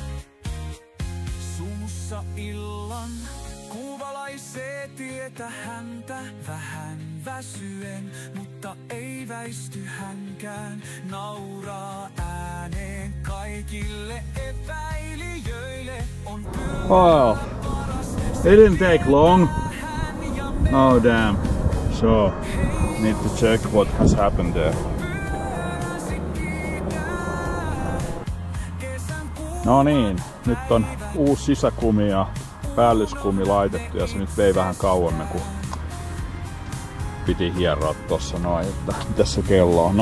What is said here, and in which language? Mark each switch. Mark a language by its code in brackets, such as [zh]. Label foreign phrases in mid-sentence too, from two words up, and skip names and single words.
[fi] Sumussa illan kuuvalaisee tietä häntä vähän väsyen, mutta ei väisty hänkään. Nauraa ääneen kaikille epäilijöille. On [en] wow, it didn't take long. Oh damn. So, need to check what has happened there. [fi] No niin, nyt on uusi sisäkumi ja päällyskumi laitettu ja se nyt vei vähän kauemmin kun piti hieroa tossa noin, että tässä kello on.